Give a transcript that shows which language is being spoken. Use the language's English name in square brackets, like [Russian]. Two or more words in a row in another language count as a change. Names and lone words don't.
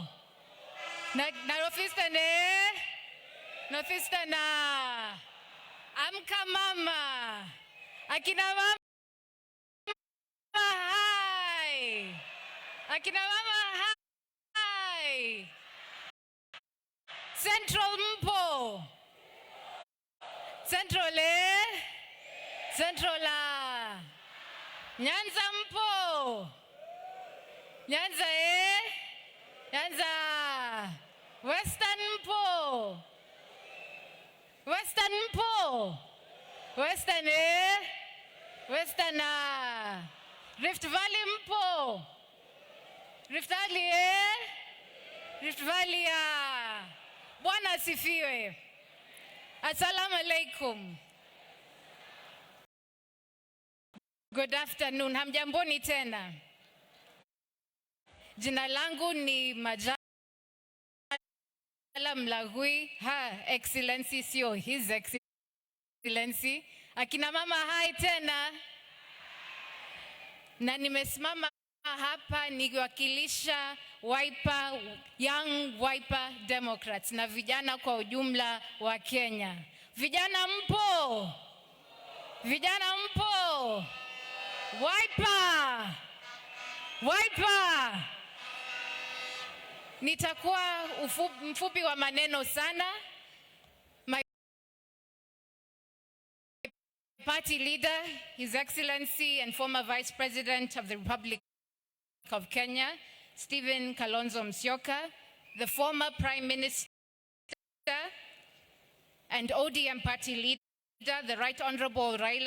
[Swahili] Northeastern Northeastern amka mama. Akina mama hai. Akina mama hai. Central mpo? Central Central Nyanza mpo? Nyanza Nyanza. Western mpo? Western mpo? Western Western Rift Valley mpo? Rift Valley Rift Valley Bwana asifiwe. [Arabic] Assalamu alaikum. [English] Good afternoon. [Swahili] Hamjamboni tena. Jina langu ni Majala Mlagui. [English] Her Excellency sio His Excellency. [Swahili] Akina mama hai tena. Na nimesimama hapa nikiwakilisha Wiper, Young Wiper Democrats na vijana kwa ujumla wa Kenya. Vijana mpo? Vijana mpo? Wiper! Wiper! Nitakuwa mfupi wa maneno sana. [English] My party leader, His Excellency and former Vice President of the Republic of Kenya, Stephen Kalonzo Musyoka, the former Prime Minister and ODM party leader, the Right Honorable